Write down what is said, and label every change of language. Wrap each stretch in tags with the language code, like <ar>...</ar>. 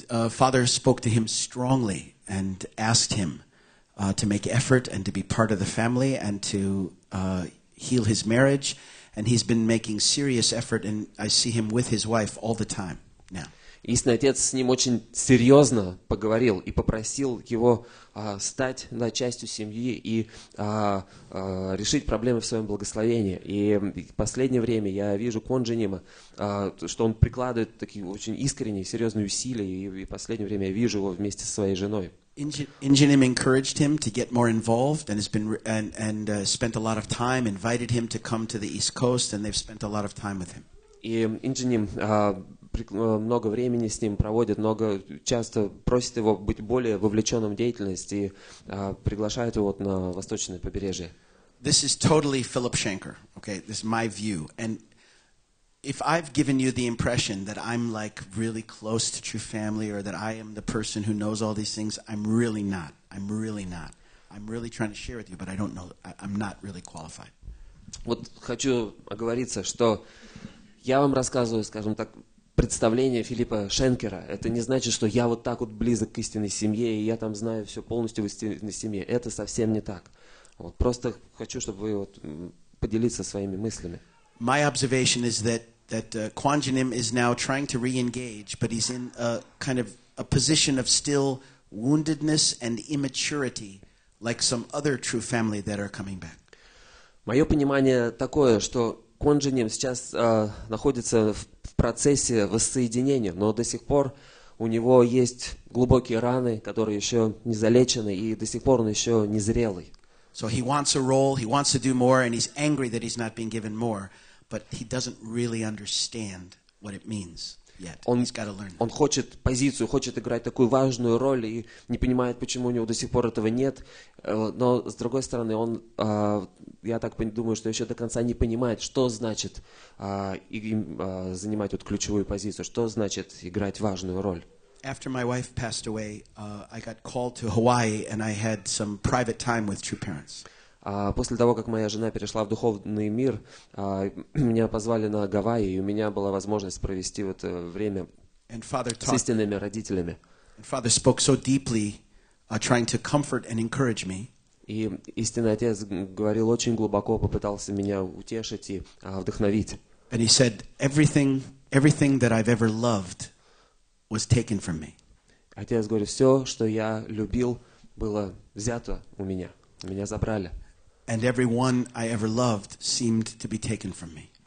<en>father spoke to him strongly and asked him to make effort and to be part of the family and to heal his marriage. And he's been making serious effort, and I see him with his wife all the time now.</en> <ru>Истинный отец с ним очень серьезно поговорил и попросил его стать частью семьи и решить проблемы в своем благословении. И в последнее время я вижу Kwon Jinim, что он прикладывает такие очень искренние, серьезные усилия, и в последнее время я вижу его вместе со своей женой.</ru> <en>Injinim encouraged him to get more involved and has been spent a lot of time, invited him to come to the East Coast, and they've spent a lot of time with him.</en> <ru>И Инджиним много времени с ним проводит, часто просит его быть более вовлеченным в деятельность и приглашает его на восточное побережье.</ru> <en>This is totally Rev.Schanker. Okay, this is my view. And if I've given you the impression that I'm like really close to True Family or that I am the person who knows all these things, I'm really not. I'm really not. I'm really trying to share with you, but I don't know. I'm not really qualified.</en> <ru>Хочу оговориться, что я вам рассказываю, скажем так, представление Филиппа Шенкера. Это не значит, что я так близок к истинной семье, и я там знаю все полностью в истинной семье. Это совсем не так. Просто хочу, чтобы вы поделиться своими мыслями.</ru> <en>My observation is that Kwon Jinim is now trying to re-engage, but he's in a kind of a position of still woundedness and immaturity, like some other True Family that are coming back.</en> <ru>Мое понимание такое, что Kwon Jinim сейчас находится в процессе воссоединения, но до сих пор у него есть глубокие раны, которые еще не залечены, и до сих пор он еще не зрелый.</ru> <en>So he wants a role, he wants to do more, and he's angry that he's not being given more, but he doesn't really understand what it means yet. He's got to learn.</en> <ru>Он хочет позицию, хочет играть такую важную роль и не понимает, почему у него до сих пор этого нет. Но, с другой стороны, он, я так думаю, что еще до конца не понимает, что значит занимать вот ключевую позицию, что значит играть важную роль.</ru> <en>After my wife passed away, I got called to Hawaii, and I had some private time with true parents.</en> <ru>После того, как моя жена перешла в духовный мир, меня позвали на Гавайи, и у меня была возможность провести вот время с истинными родителями.</ru> <en>And Father spoke so deeply, trying to comfort and encourage me.</en> <ru>И истинный отец говорил очень глубоко, попытался меня утешить и вдохновить.</ru> <en>And he said, everything that I've ever loved was taken from me.</en> <ru>Отец говорит, все, что я любил, было взято у меня забрали.</ru> <en>And everyone I ever loved seemed to be taken from me.</en>